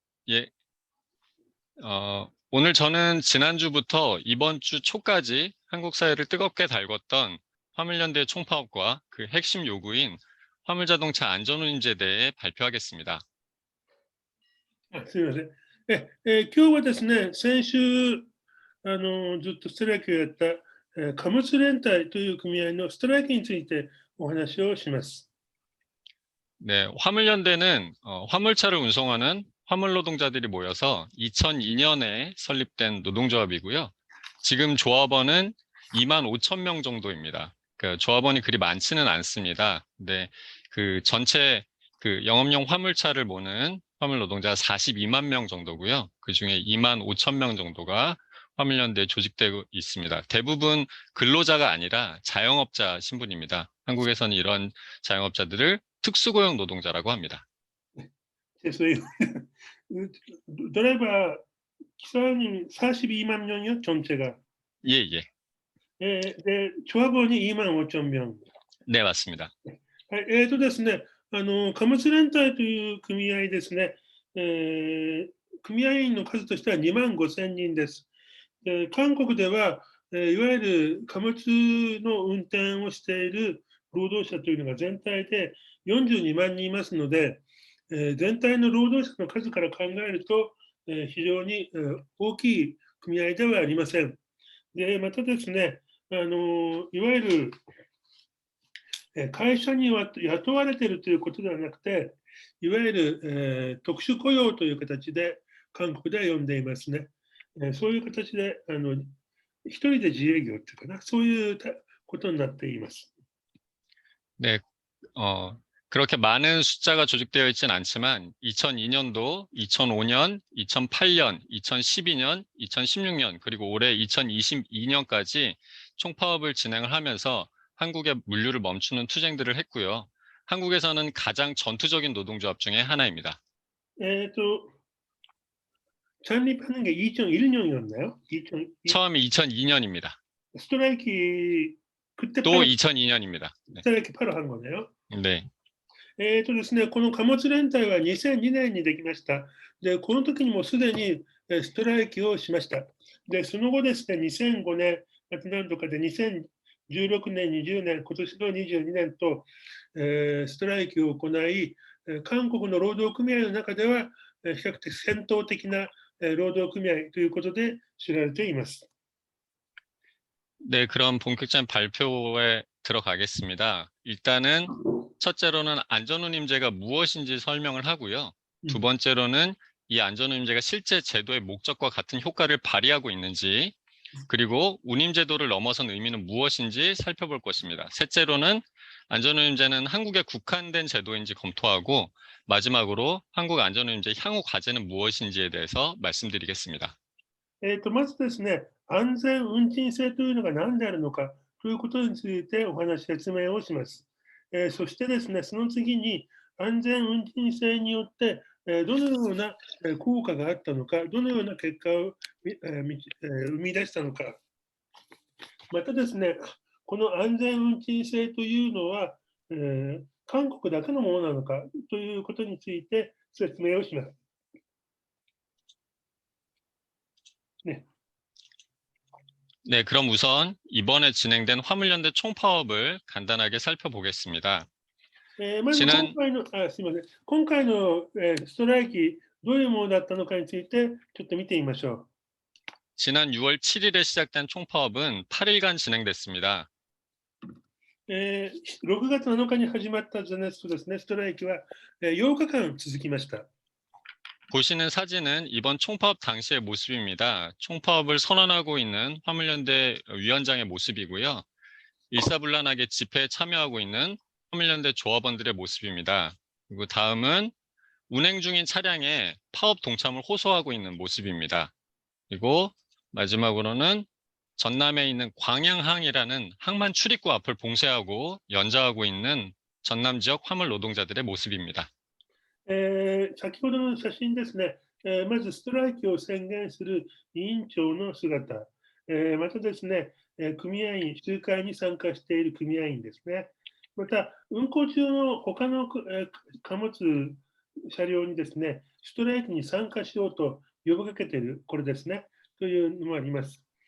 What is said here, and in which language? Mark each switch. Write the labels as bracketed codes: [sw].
[ko] 예. 오늘 저는 지난주부터 이번 주 초까지 한국 사회를 뜨겁게 달궜던 화물연대 총파업과 그 핵심 요구인 화물자동차 안전운임제에 대해 발표하겠습니다. [ja] すみません。今日はですね、先週、ずっとストライキをやった、貨物連隊という組合のストライキについてお話をします。 [ko] 네, 화물연대는 화물차를 운송하는 화물 노동자들이 모여서 2002년에 설립된 노동조합이고요. 지금 조합원은 25,000명 정도입니다. 그 조합원이 그리 많지는 않습니다. 근데 그 전체 그 영업용 화물차를 모는 화물 노동자 42만 명 정도고요. 그 중에 25,000명 정도가 화물연대에 조직되고 있습니다. 대부분 근로자가 아니라 자영업자 신분입니다. 한국에서는 이런 자영업자들을 특수고용 노동자라고 합니다. [ja] そういうドライバー、 [ko] 기사님 42만 명이요, 전체가. 예, 예. 조합원이 25,000명. 네, 맞습니다. [ja] ですね、貨物連隊という組合ですね、組合員の数としては25,000人です。韓国では、いわゆる貨物の運転をしている労働者というのが全体で42万人いますので、全体の労働者の数から考えると、非常に大きい組合ではありません。で、またですね、いわゆる会社に雇われているということではなくて、いわゆる、特殊雇用という形で韓国では呼んでいますね。そういう形で一人で自営業っていうかな、そういうことになっています。 [ko] 네, 그렇게 많은 숫자가 조직되어 있지는 않지만 2002년도, 2005년, 2008년, 2012년, 2016년, 그리고 올해 2022년까지 총파업을 진행을 하면서 한국의 물류를 멈추는 투쟁들을 했고요. 한국에서는 가장 전투적인 노동조합 중에 하나입니다. 창립하는 게 2001년이었나요? 처음이 2002년입니다. 스트라이키 그때 또 2002년입니다. 네. 스트라이키 바로 한 거네요. 네. [ja] ですね、この貨物連隊は2002年にできました。で、この時にもすでにストライキをしました。で、その後ですね、2005年、なんとかで2016年、20年、今年の22年と、ストライキを行い、韓国の労働組合の中では、比較的戦闘的な労働組合ということで知られています。 [ko] 네, 그럼 본격적인 발표에 들어가겠습니다. 일단은 첫째로는 안전운임제가 무엇인지 설명을 하고요. 두 번째로는 이 안전운임제가 실제 제도의 목적과 같은 효과를 발휘하고 있는지, 그리고 운임제도를 넘어선 의미는 무엇인지 살펴볼 것입니다. 셋째로는 안전운임제는 한국에 국한된 제도인지 검토하고 마지막으로 한국 안전운임제 향후 과제는 무엇인지에 대해서 말씀드리겠습니다. [ja] まずですね、安全運賃制というのが何であるのかということについてお話、説明をします。そしてですね、その次に安全運賃制によって、どのような効果があったのか、どのような結果を生み出したのか、またですね、この安全運賃制というのは、韓国だけのものなのかということについて説明をします。ね [ko] 네, 그럼 우선 이번에 진행된 화물연대 총파업을 간단하게 살펴보겠습니다. [ja] まず [ko] 지난 [ja] すみません。今回の、ストライキ、どういうものだったのかについて、ちょっと見てみましょ [ko] 지난 6월 7일에 시작된 총파업은 8일간 진행됐습니다. [ja] う。 6月7日に始まったゼネストですね、ストライキは、8日間続きました。 [ko] 보시는 사진은 이번 총파업 당시의 모습입니다. 총파업을 선언하고 있는 화물연대 위원장의 모습이고요. 일사불란하게 집회에 참여하고 있는 화물연대 조합원들의 모습입니다. 그리고 다음은 운행 중인 차량에 파업 동참을 호소하고 있는 모습입니다. 그리고 마지막으로는 전남에 있는 광양항이라는 항만 출입구 앞을 봉쇄하고 연좌하고 있는 전남 지역 화물 노동자들의 모습입니다. [ja] 先ほどの写真ですね、まずストライキを宣言する委員長の姿、またですね、組合員、集会に参加している組合員ですね、また運行中の他の貨物車両にですね、ストライキに参加しようと呼びかけている、これですね、というのもあります。